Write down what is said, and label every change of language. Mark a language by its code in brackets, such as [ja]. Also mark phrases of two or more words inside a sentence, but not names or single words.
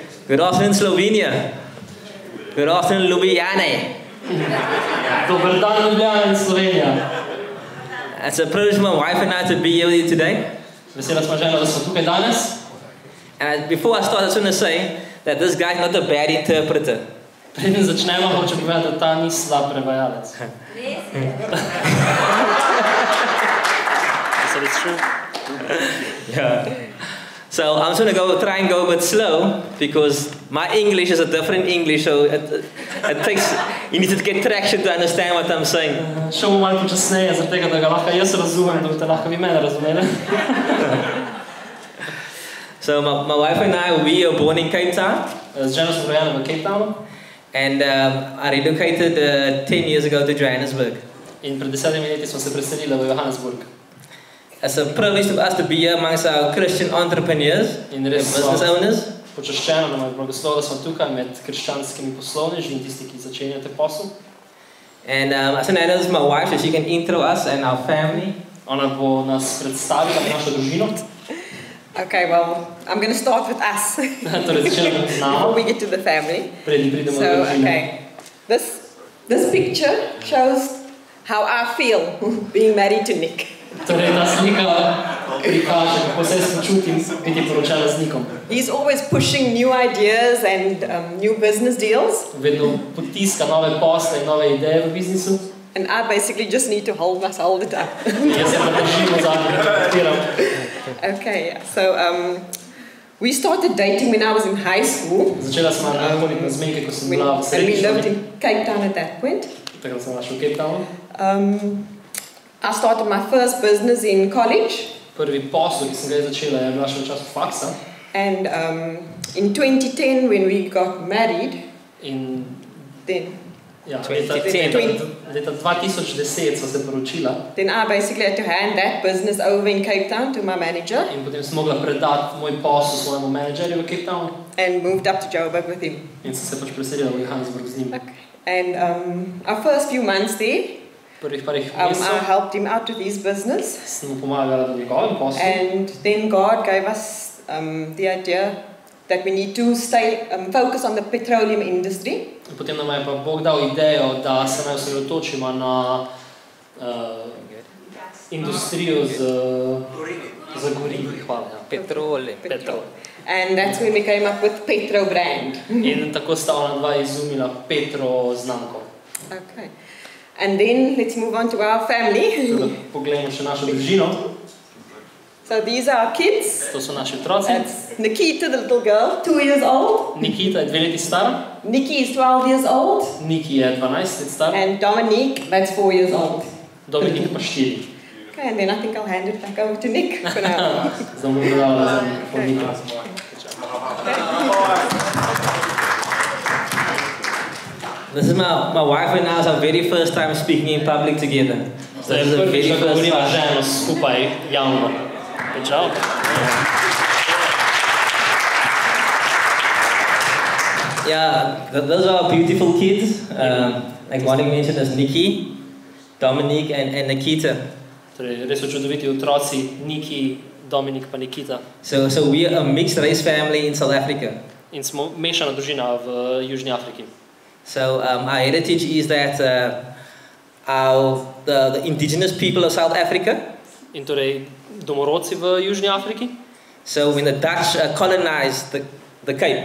[en] Good afternoon, Slovenia. Good afternoon, Ljubljana. [sl] Dober dan, Ljubljana in Slovenija. [en] It's a privilege for my wife and I to be here with you today. [sl] Vesela smo žena, da smo tukaj danes. [en] And before I start, I just want to say that this guy is not a bad interpreter. [sl] Preden začnemo, hočem povedati, da ta ni slab prevajalec. [en] So it's true. Yeah. So I'm just going to try and go a bit slow because my English is a different English, so it takes, you need to get traction to understand what I'm saying. [sl] Šel bom malo počasneje, zaradi tega, da ga lahko jaz razumem, da boste lahko vi mene razumeli. [en] So my wife and I, we were born in Cape Town. [sl] Z ženo smo rojeni v Cape Townu. [en] And I relocated 10 years ago to Johannesburg. [sl] In pred 10 leti smo se preselili v Johannesburg. [en] It's a privilege for us to be here amongst our Christian entrepreneurs and business owners. [sl] Počaščeno nam je blagoslov, da smo tukaj med krščanskimi poslovneži in tisti, ki začenjate posel. [en] And I said, this is my wife, so she can intro us and our family. [sl] Ona bo nas predstavila našo družino. [en] Okay, well, I'm going to start with us [sl] Torej začnemo z nami. [en] before we get to the family. [sl] Preden pridemo do [en] So, [sl] družine. [en] okay, this picture shows how I feel being married to Nick. [sl] Torej ta slika prikaže, kako se jaz počutim biti poročena z Nikom. [en] He's always pushing new ideas and new business deals, [sl] Vedno potiska nove posle in nove ideje v biznisu. [en] and I basically just need to hold it up. [sl] Jaz se pa držim zadnji, podpiram. [en] Okay, yeah. So we started dating when I was in high school. [sl] Začela sem hoditi na zmenke, ko sem bila v [en] And we [sl] srednji [en] lived [sl] šoli. [en] in Cape Town at that point. [sl] Takrat sem našla v Cape Townu. [en] I started my first business in college, [sl] Prvi posel, ki sem ga začela, je bila še v času faksa. [en] and in 2010 when we got married, [sl] In [en] then [sl] ja, 2010. leta 2010 sva se poročila. [en] I basically had to hand that business over in Cape Town to my manager [sl] In potem sem mogla predati moj posel svojemu menedžerju v Cape Townu. [en] and moved up to Joburg with him. [sl] In sem se pač preselila v Johannesburg z njim. [en] And our first few months there, [sl] Prvih parih [en] I [sl] mesecev [en] helped him out with his business, [sl] sem mu pomagala v njegovem poslu. [en] and then God gave us the idea that we need to focus on the petroleum industry. [sl] In potem nam je pa Bog dal idejo, da se naj osredotočimo na industrijo z gorivi. Hvala. Ja. Petrol. [en] And that's when we came up with Petrobrand. [sl] In tako sta ona dva izumila Petro znamko. [en] Okay. And then let's move on to our family. [sl] Poglejmo še našo družino. [en] So these are our kids. [sl] To so naši otroci. [en] That's Nikita, the little girl, 2 years old. [sl] Nikita je 2 leti star, [en] Nikki is 12 years old. [sl] Niki je 12 let star, [en] And Dominique, that's 4 years old. [sl] Dominik pa 4. [en] Okay, and then I think I'll hand it back over to Nick for now. [sl] Zdaj bom predala za mikrofon Nika. [en] This is my wife and I, it's our very first time speaking in public together. So this is the [sl] Prvič, [en] very [sl] da [en] first [sl] govorimo [en] time. [sl] ženo skupaj javno. [en] Good job. Yeah, those are beautiful kids. Like one you mentioned is Nikki, Dominique, and Nikita. [sl] Torej, res so čudoviti otroci, Niki, Dominik pa Nikita. [en] So we are a mixed race family in South Africa. [sl] In smo mešana družina v Južni Afriki. [en] So our heritage is that the indigenous people of South Africa. [sl] In torej domorodci v Južni Afriki. [en] So when the Dutch colonized the Cape,